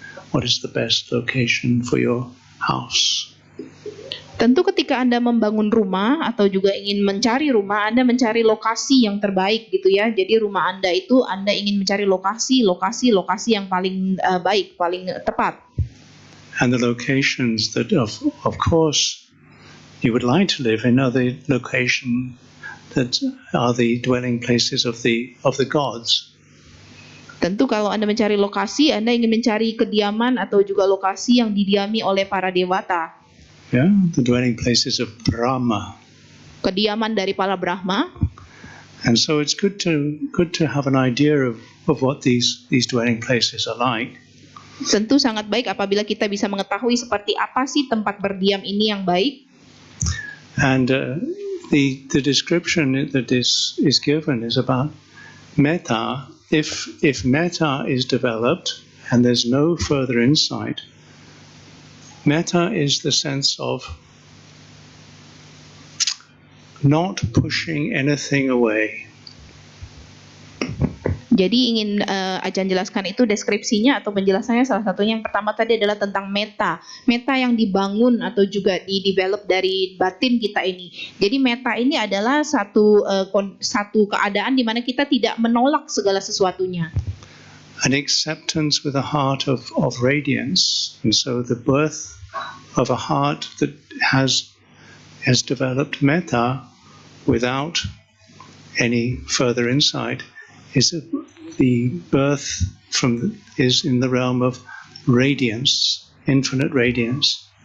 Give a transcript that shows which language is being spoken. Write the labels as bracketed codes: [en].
[en] What is the best location for your house? [id] Tentu ketika Anda membangun rumah atau juga ingin mencari rumah, Anda mencari lokasi yang terbaik gitu ya. Jadi rumah Anda itu Anda ingin mencari lokasi yang paling baik, paling tepat. [en] And the locations that of course you would like to live in are the location that are the dwelling places of the gods. [id] Tentu kalau Anda mencari lokasi, Anda ingin mencari kediaman atau juga lokasi yang didiami oleh para dewata. [en] Yeah, the dwelling places of Brahma. [id] Kediaman dari para Brahma. [en] And so it's good to have an idea of what these dwelling places are like. [id] Tentu sangat baik apabila kita bisa mengetahui seperti apa sih tempat berdiam ini yang baik. [en] And the description that is given is about metta. If metta is developed and there's no further insight, metta is the sense of not pushing anything away. [id] Jadi ingin Ajan jelaskan itu deskripsinya atau penjelasannya, salah satunya yang pertama tadi adalah tentang meta. Meta yang dibangun atau juga di-develop dari batin kita ini. Jadi meta ini adalah satu keadaan di mana kita tidak menolak segala sesuatunya. [en] An acceptance with a heart of radiance. And so the birth of a heart that has developed metta without any further insight is the birth is in the realm of radiance, infinite radiance.